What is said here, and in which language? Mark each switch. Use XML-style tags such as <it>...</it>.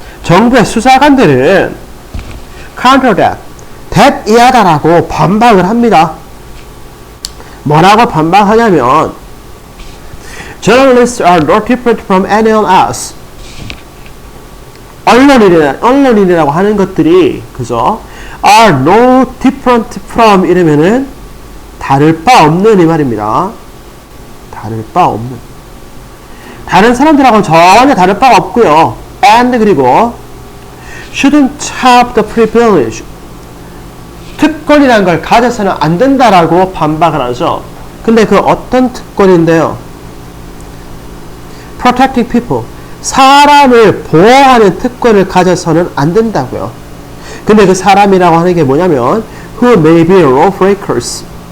<ko>정부의 수사관들은</ko> <en>counter that.</en> <ko>that 이하다라고 반박을 합니다. 뭐라고 반박하냐면</ko> <en>Journalists are no different from anyone else.</en> <ko>언론인이라고 하는 것들이 그죠?</ko> <en>are no different from</en> <ko>이러면은 다를 바 없는 이 말입니다. 다를 바 없는. 다른 사람들하고는 전혀 다를 바가 없고요.</ko> <en>and</en> <ko>그리고</ko> <en>shouldn't have the privilege.</en> <ko>특권이라는 걸 가져서는 안 된다라고 반박을 하죠. 근데 그 어떤 특권인데요?</ko> <en>protecting people.</en> <ko>사람을 보호하는 특권을 가져서는 안 된다고요. 근데 그 사람이라고 하는 게 뭐냐면</ko> <en>who may be lawbreakers.</en>